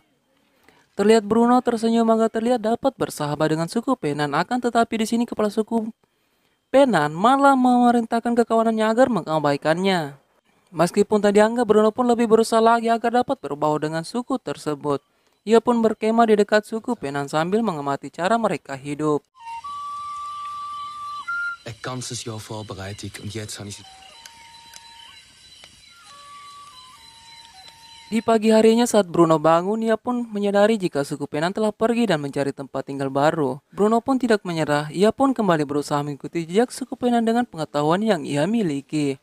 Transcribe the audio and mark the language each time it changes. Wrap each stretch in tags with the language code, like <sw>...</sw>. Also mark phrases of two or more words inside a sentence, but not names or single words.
<id>Terlihat Bruno tersenyum maka terlihat dapat bersahabat dengan suku Penan, akan tetapi di sini kepala suku Penan malah memerintahkan kekawanannya agar mengabaikannya. Meskipun tak dianggap, Bruno pun lebih berusaha lagi agar dapat berbaur dengan suku tersebut. Ia pun berkemah di dekat suku Penan sambil mengamati cara mereka hidup.</id> <de>Ein ganzes Jahr Vorbereitung und jetzt habe ich sie.</de> <id>Di pagi harinya saat Bruno bangun, ia pun menyadari jika suku Penan telah pergi dan mencari tempat tinggal baru. Bruno pun tidak menyerah, ia pun kembali berusaha mengikuti jejak suku Penan dengan pengetahuan yang ia miliki.</id>